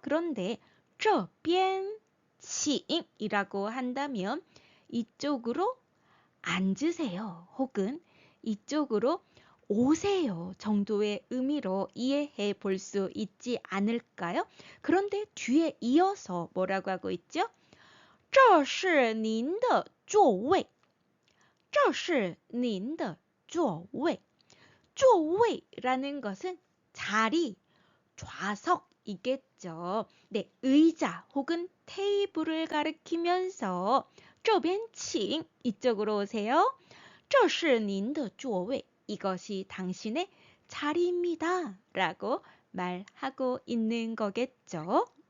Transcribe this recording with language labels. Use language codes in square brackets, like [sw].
[ko] 그런데 [zh] 这边请 [ko] 이라고 한다면 이쪽으로 앉으세요 혹은 이쪽으로 오세요 정도의 의미로 이해해 볼 수 있지 않을까요? 그런데 뒤에 이어서 뭐라고 하고 있죠? [zh] 这是您的座位这是您的座位座位 [ko] 라는 것은 자리, 좌석이겠죠. 네, 의자 혹은 테이블을 가리키면서 [zh] 这边请 [ko] 이쪽으로 오세요. [zh] 这是您的座位 [ko] 이것이 당신의 자리입니다. 라고 말하고 있는 거겠죠.